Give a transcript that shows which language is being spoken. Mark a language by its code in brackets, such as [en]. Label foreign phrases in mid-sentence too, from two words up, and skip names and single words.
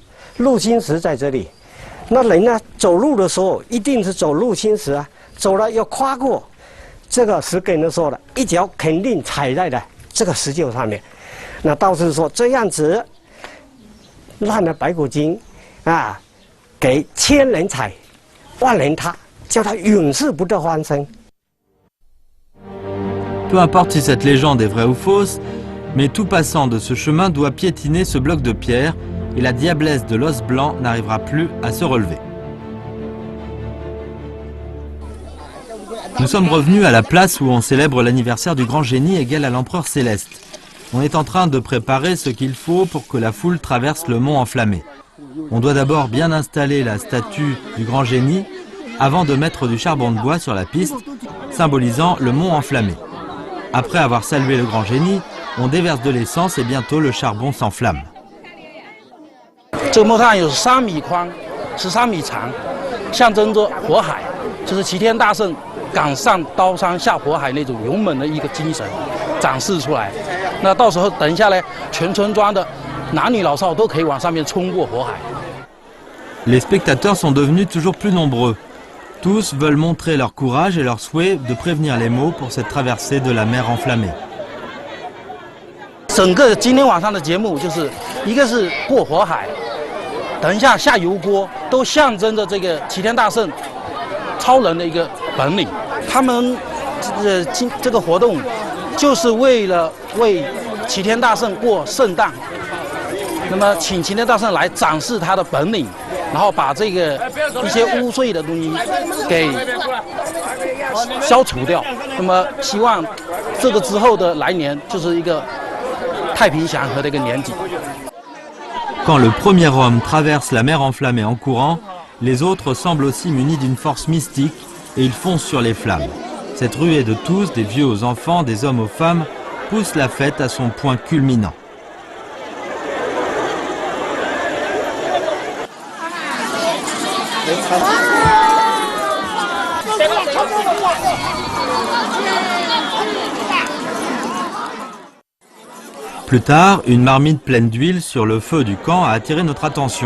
[zh] 路心石在这里，那人呢走路的时候一定是走路心石啊，走了要跨过这个石根的时候了，一脚肯定踩在了这个石臼上面。那道士说这样子，让了白骨精啊，给千人踩， 万人他，叫他永世不得翻身。 [fr] Peu importe si cette légende est vraie ou fausse, mais tout passant de ce chemin doit piétiner ce bloc de pierre et la diablesse de l'os blanc n'arrivera plus à se relever. Nous sommes revenus à la place où on célèbre l'anniversaire du grand génie égal à l'empereur céleste. On est en train de préparer ce qu'il faut pour que la foule traverse le mont enflammé. On doit d'abord bien installer la statue du grand génie avant de mettre du charbon de bois sur la piste, symbolisant le mont enflammé. Après avoir salué le grand génie, on déverse de l'essence et bientôt le charbon s'enflamme. [zh] 这个木炭有3米宽，13米长，象征着火海，就是齐天大圣赶上刀山下火海那种勇猛的一个精神展示出来。那到时候等一下呢，全村庄的男女老少都可以往上面冲过火海。 [fr] Les spectateurs sont devenus toujours plus nombreux. Tous veulent montrer leur courage et leur souhait de prévenir les maux pour cette traversée de la mer enflammée. [zh] 整个今天晚上的节目就是一个是过火海，等一下下油锅，都象征着这个齐天大圣超人的一个本领。他们这个活动就是为了为齐天大圣过圣诞，那么请齐天大圣来展示他的本领。然后把这个一些污秽的东西给消除掉，那么希望这个之后的来年就是一个太平祥和的一个年景。 [fr] Quand le premier homme traverse la mer enflammée en courant, les autres semblent aussi munis d'une force mystique et ils foncent sur les flammes. Cette ruée de tous, des vieux aux enfants, des hommes aux femmes, pousse la fête à son point culminant. Plus tard, une marmite pleine d'huile sur le feu du camp a attiré notre attention.